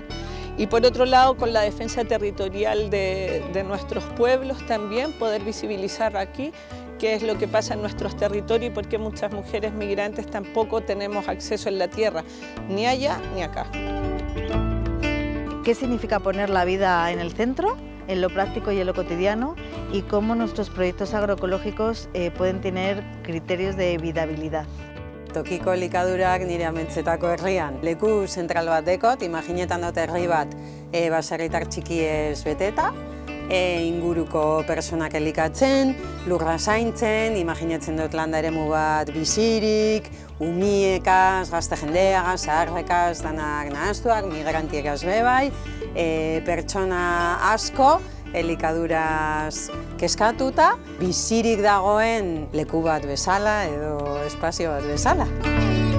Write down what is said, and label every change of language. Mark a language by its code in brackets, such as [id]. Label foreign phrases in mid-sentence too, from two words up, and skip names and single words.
[es] Y por otro lado, con la defensa territorial de nuestros pueblos también, poder visibilizar aquí qué es lo que pasa en nuestros territorios y por qué muchas mujeres migrantes tampoco tenemos acceso en la tierra, ni allá ni acá. ¿Qué significa poner la vida en el centro, en lo práctico y en lo cotidiano, y cómo nuestros proyectos agroecológicos pueden tener criterios de viabilidad? [eu] Tokiko elikadurak nire amentzetako herrian leku zentral bat dekot, imaginetan dut herri bat baserritar txikiez beteta, inguruko personak elikatzen, lurra zaintzen, imaginatzen dut landa eremu bat bizirik, umiekaz, gazte jendeagaz, zaharrekaz, danak nahaztuak, migrantiekaz bebai, pertsona asko elikaduraz kezkatuta, bizirik dagoen leku bat bezala edo espazio bat bezala.